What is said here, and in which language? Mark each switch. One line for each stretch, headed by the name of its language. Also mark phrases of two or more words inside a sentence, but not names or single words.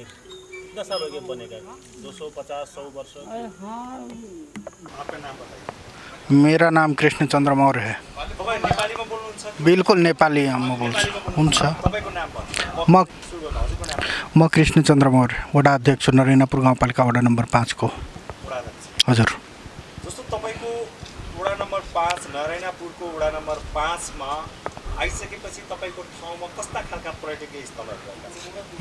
Hindi: कितना साल हो गया बने का? 250 100 वर्ष? आपका नाम बताइए। मेरा नाम कृष्ण चन्द्र मौर्य है।
Nepali: तपाईँ नेपालीमा बोल्नुहुन्छ? बिल्कुल नेपाली म बोल्छु। हुन्छ। तपाईको नाम भन्नु। म कृष्ण चन्द्र मौर्य, वडा अध्यक्ष नरैनापुर गाउँपालिका वडा नम्बर 5 को। हजुर। जस्तो तपाईको वडा नम्बर 5 नरैनापुरको वडा नम्बर 5 मा आइसकेपछि तपाईको ठाउँमा कस्ता खालका पर्यटकीय स्थलहरू रहेका छन्?